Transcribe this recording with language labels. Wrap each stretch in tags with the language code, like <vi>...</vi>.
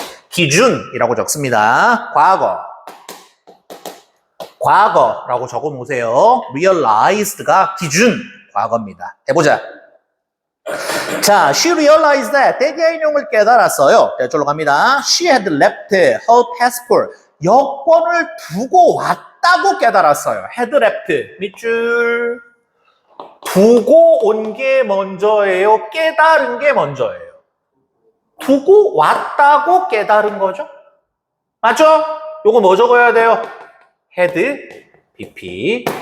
<ko>기준이라고 적습니다. 과거라고 적어 놓으세요. realized가 기준, 과거입니다. 해보자. 자,</ko> <en>she realized that</en> <ko>대개의 내용을 깨달았어요. 대절로 갑니다.</ko> <en>She had left her passport.</en> <ko>여권을 두고 왔다고 깨달았어요. had left. 밑줄. 두고 온 게 먼저예요? 깨달은 게 먼저예요? 두고 왔다고 깨달은 거죠? 맞죠? 요거 뭐 적어야 돼요? had, BP.</ko>